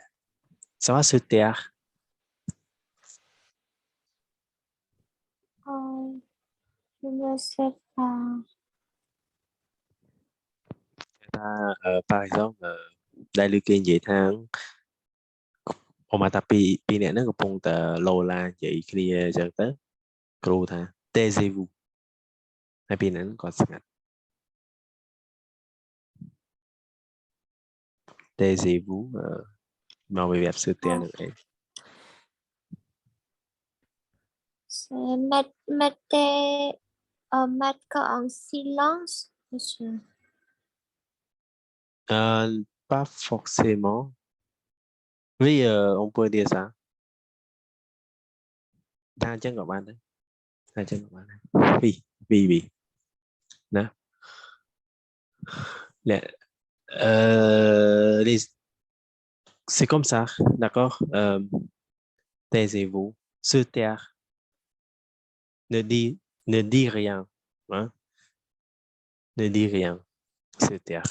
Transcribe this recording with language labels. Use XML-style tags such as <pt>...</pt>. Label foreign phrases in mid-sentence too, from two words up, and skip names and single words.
<fr>Ça va se taire. Je ne sais pas. Par exemple,</fr> <km>ដែលលើកគេនិយាយថាឧបមាថាពីរអ្នកហ្នឹងកំពុងតែលោឡានិយាយគ្នាអញ្ចឹងទៅគ្រូថា</km> <fr>taisez-vous</fr> <km>ហើយពីរអ្នកហ្នឹងគាត់ស្ងាត់</km> <fr>taisez-vous</fr> <km>មកវិវត្ត</km> <fr>se taire</fr> <km>ហ្នឹងឯង</km> <fr>C'est mettre en silence, monsieur. Pas forcément. Oui, on peut dire ça.</fr> <km>ថាអញ្ចឹងក៏បានដែរថាអញ្ចឹងក៏បានដែរពីណា</km> <fr>c'est comme ça, d'accord? Taisez-vous, se taire, ne dit rien, hein? Ne dit rien, se taire.</fr>